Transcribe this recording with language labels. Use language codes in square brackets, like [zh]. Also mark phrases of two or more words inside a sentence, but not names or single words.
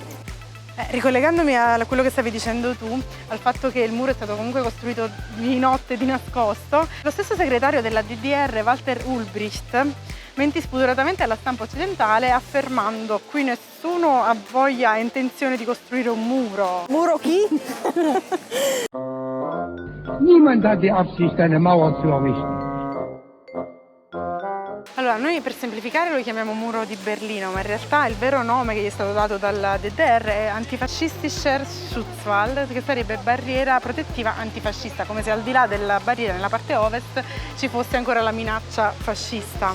[it] Ricollegandomi a quello che stavi dicendo tu, al fatto che il muro è stato comunque costruito di notte, di nascosto, lo stesso segretario della DDR, Walter Ulbricht, mentì spudoratamente alla stampa occidentale affermando: qui nessuno ha voglia e intenzione di costruire un muro. Muro chi? [de] Niemand hat die Absicht, eine Mauer zu errichten. [it] Allora, noi per semplificare lo chiamiamo muro di Berlino, ma in realtà il vero nome che gli è stato dato dalla DDR è Antifascistischer Schutzwall, che sarebbe barriera protettiva antifascista, come se al di là della barriera nella parte ovest ci fosse ancora la minaccia fascista.